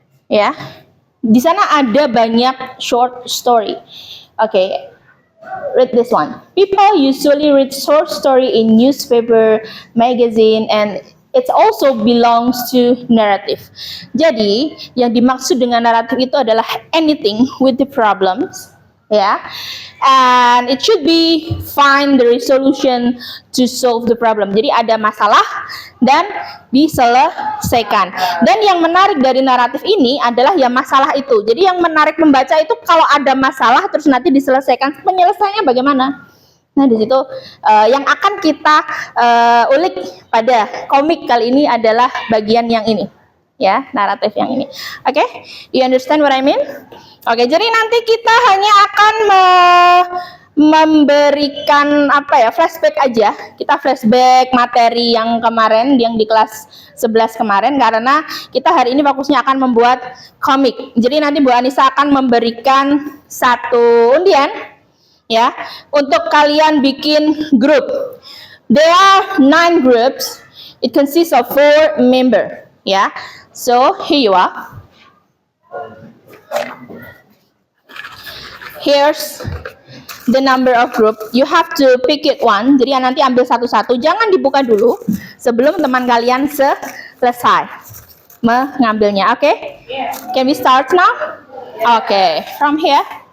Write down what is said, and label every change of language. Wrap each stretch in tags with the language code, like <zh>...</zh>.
<id>Ya, di sana ada banyak short story.</id> <en>Okay, read this one. People usually read short story in newspaper, magazine, and it also belongs to narrative.</en> <id>Jadi, yang dimaksud dengan naratif itu adalah</id> <en>anything with the problems,</en> <id>ya.</id> <en>And it should be find the resolution to solve the problem.</en> <id>Jadi ada masalah dan diselesaikan. Dan yang menarik dari naratif ini adalah ya masalah itu. Jadi yang menarik membaca itu kalau ada masalah terus nanti diselesaikan. Penyelesaiannya bagaimana? Nah, di situ yang akan kita ulik pada komik kali ini adalah bagian yang ini, ya, naratif yang ini.</id> <en>Oke, you understand what I mean?</en> <id>Oke, jadi nanti kita hanya akan memberikan flashback aja. Kita flashback materi yang kemarin, yang di kelas 11 kemarin, karena kita hari ini fokusnya akan membuat komik. Jadi nanti Bu Anissa akan memberikan satu undian, ya, untuk kalian bikin grup.</id> <en>There are 9 groups. It consists of 4 member, ya. So here you are. Here's the number of group. You have to pick it one.</en> <id>Jadi nanti ambil satu-satu. Jangan dibuka dulu sebelum teman kalian selesai mengambilnya.</id> <en>Oke? Can we start now? Okay. From here.</en>